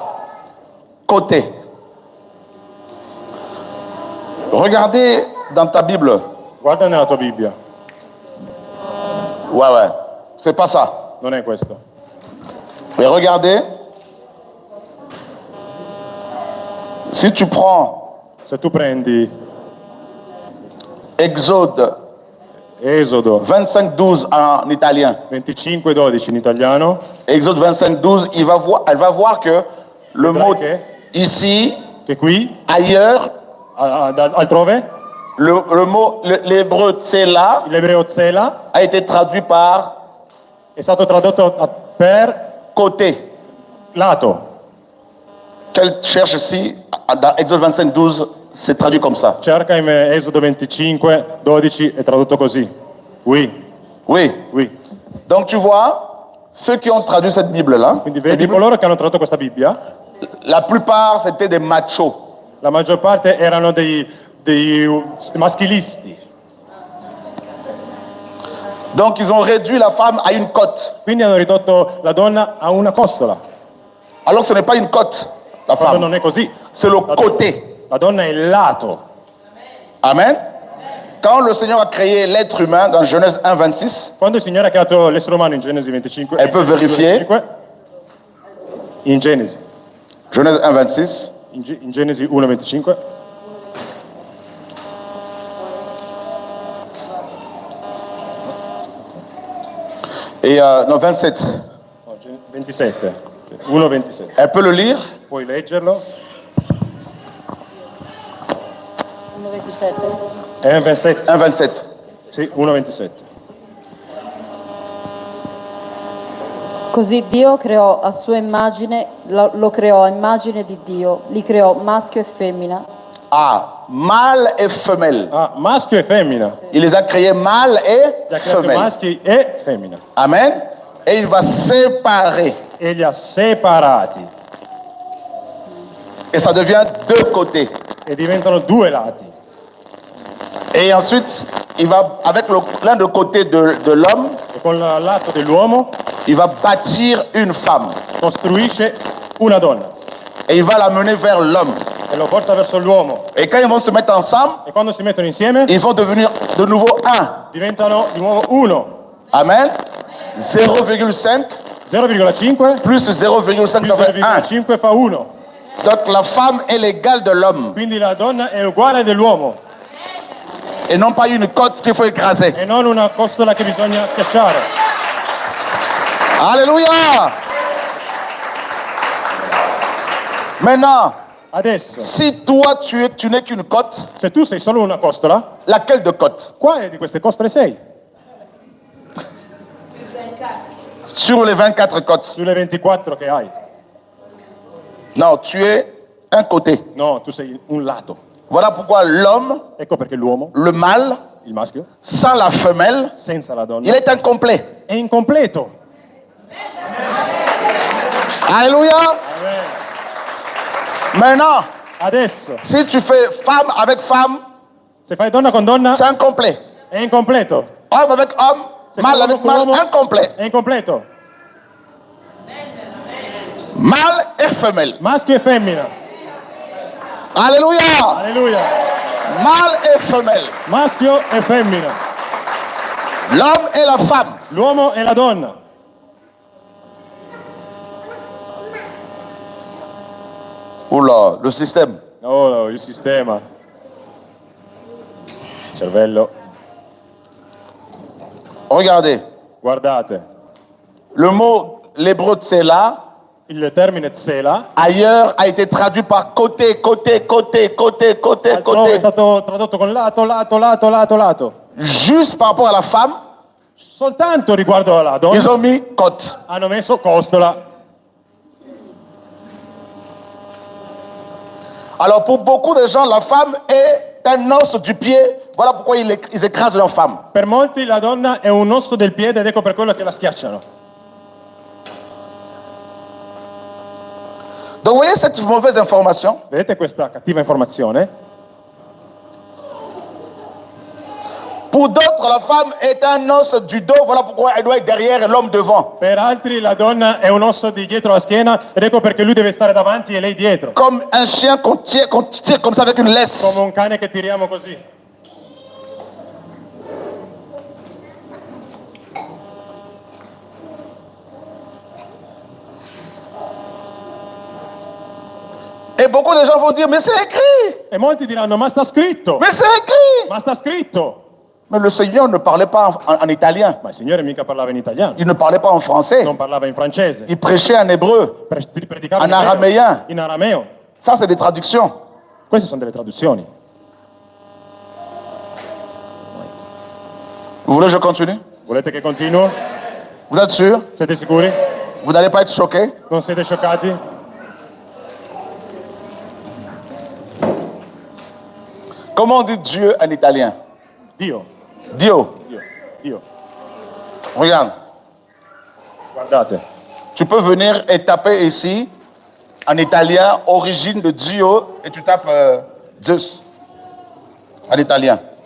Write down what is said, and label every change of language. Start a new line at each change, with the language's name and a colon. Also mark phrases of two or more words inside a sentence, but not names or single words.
French: Côté. Regardez dans ta Bible.
Italian: Guarda nella tua Bibbia,
French: Ouais, ouais. C'est pas ça.
Italian: non è questo.
French: Mais regardez. Si tu prends
Italian: Se tu prendi
French: Exode
Italian: Esodo
French: 25-12 en italien,
Italian: 25:12 in italiano,
French: Exode 25-12, elle va voir que le mot
Italian: che,
French: ici,
Italian: che qui,
French: ailleurs,
Italian: altrove,
French: l'hébreu tsela
Italian: l'ebreo tsela
French: a été traduit par
Italian: È stato tradotto per
French: côté.
Italian: lato.
French: Qu'elle cherche ici, dans Exode 25, 12, c'est traduit comme ça.
Italian: Cerca in Esodo 25, 12 è tradotto così.
French: Oui, Oui. oui. Donc tu vois, ceux qui ont traduit cette Bible-là,
Italian: Quindi vedi coloro che hanno tradotto questa Bibbia,
French: la plupart c'était des machos.
Italian: la maggior parte erano dei maschilisti.
French: Donc ils ont réduit la femme à une cote.
Italian: Quindi hanno ridotto la donna a una costola.
French: Alors ce n'est pas une cote, la
Italian: Quando
French: femme.
Italian: non è così.
French: C'est le côté.
Italian: La donna è il lato.
French: Amen. Quand le Seigneur a créé l'être humain dans Genèse 1, 26,
Italian: Quando il Signore ha creato l'essere umano in Genesi 25,
French: Elle peut vérifier.
Italian: In Genesi,
French: Genèse 1, 26,
Italian: in Genesi 1:25,
French: et non, 27.
Italian: no, 27, 1:27.
French: Elle peut le lire.
Italian: Puoi leggerlo?
French: 1,27.
Italian: È un 27.
French: 1, 27.
Italian: Sì, 1:27. Così Dio creò a sua immagine, lo creò a immagine di Dio, li creò maschio e femmina.
French: Ah, mâle et femelle.
Italian: Ah, maschio e femmina.
French: Il les a créés mâle et
Italian: Li ha creato
French: femelle.
Italian: maschi e femmina.
French: Amen. Et il va séparer.
Italian: E li ha separati.
French: Et ça devient deux côtés.
Italian: E diventano due lati.
French: Et ensuite, il va, avec l'un de côté de l'homme,
Italian: E con il lato dell'uomo
French: il va bâtir une femme.
Italian: costruisce una donna.
French: Et il va la mener vers l'homme.
Italian: E lo porta verso l'uomo.
French: Et quand ils vont se mettre ensemble,
Italian: E quando si mettono insieme
French: ils vont devenir de nouveau un.
Italian: diventano di nuovo uno.
French: Amen. 0,5
Italian: 0,5
French: plus 0,5,
Italian: più
French: ça fait 1.
Italian: 0,5 fa 1.
French: Donc la femme est l'égale de l'homme.
Italian: Quindi la donna è uguale dell'uomo
French: Et non pas une côte qu'il faut écraser.
Italian: e non una costola che bisogna schiacciare.
French: Alléluia. Maintenant,
Italian: Adesso,
French: si toi tu n'es qu'une côte,
Italian: se tu sei solo una costola,
French: laquelle de côte?
Italian: quale di queste costole sei?
French: Sur les 24 côtes.
Italian: Sulle 24 che hai?
French: Non, tu es un côté.
Italian: No, tu sei un lato.
French: Voilà pourquoi l'homme,
Italian: Ecco perché l'uomo,
French: le mâle,
Italian: il maschio,
French: sans la femelle,
Italian: senza la il donna,
French: est incomplet.
Italian: è incompleto.
French: Alléluia. Maintenant,
Italian: Adesso,
French: si tu fais femme avec femme,
Italian: se fai donna con donna,
French: c'est incomplet.
Italian: è incompleto.
French: Homme avec homme,
Italian: Se
French: mâle
Italian: fai
French: avec
Italian: uomo con
French: mâle,
Italian: uomo,
French: incomplet.
Italian: è incompleto.
French: Mâle et femelle.
Italian: Maschio e femmina.
French: Alléluia.
Italian: Alleluia.
French: Mâle et femelle.
Italian: Maschio e femmina.
French: L'homme et la femme.
Italian: L'uomo e la donna.
French: Oula, le système.
Italian: Oh, il sistema. Cervello.
French: Regardez,
Italian: Guardate,
French: le mot, l'hébreu tsela,
Italian: il termine tsela
French: ailleurs a été traduit par côté, côté, côté, côté, côté,
Italian: altrove è
French: côté.
Italian: stato tradotto con lato, lato, lato, lato, lato.
French: Juste par rapport à la femme,
Italian: Soltanto riguardo alla donna
French: ils ont mis côte.
Italian: hanno messo costola.
French: Alors pour beaucoup de gens, la femme est un os du pied. Voilà pourquoi ils écrasent leur femme.
Italian: Per molti la donna è un osso del piede ed ecco per quello che la schiacciano.
French: Donc vous voyez cette mauvaise information?
Italian: Vedete questa cattiva informazione?
French: Pour d'autres, la femme est un os du dos. Voilà pourquoi elle doit être derrière et l'homme devant.
Italian: Per altri la donna è un osso di dietro la schiena ed ecco perché lui deve stare davanti e lei dietro.
French: Comme un chien qu'on tire comme ça avec une laisse.
Italian: Come un cane che tiriamo così.
French: Et beaucoup de gens vont dire, mais c'est écrit.
Italian: E molti diranno, ma sta scritto!
French: Mais c'est écrit.
Italian: Ma sta scritto!
French: Mais le Seigneur ne parlait pas en italien.
Italian: Ma il Signore mica parlava in italiano,
French: Il ne parlait pas en français.
Italian: non parlava in francese,
French: Il prêchait en hébreu.
Italian: predicava
French: En araméen.
Italian: in arameo.
French: Ça, c'est des traductions.
Italian: Queste sono delle traduzioni.
French: Vous voulez que je continue?
Italian: Volete che continuo?
French: Vous êtes sûr?
Italian: Siete sicuri?
French: Vous n'allez pas être choqués?
Italian: Non siete scioccati?
French: Comment on dit Dieu en italien?
Italian: Dio, Dio. Dio, Dio.
French: Regarde.
Italian: Guardate.
French: Tu peux venir et taper ici, en italien, origine de Dio, et tu tapes Zeus, en italien.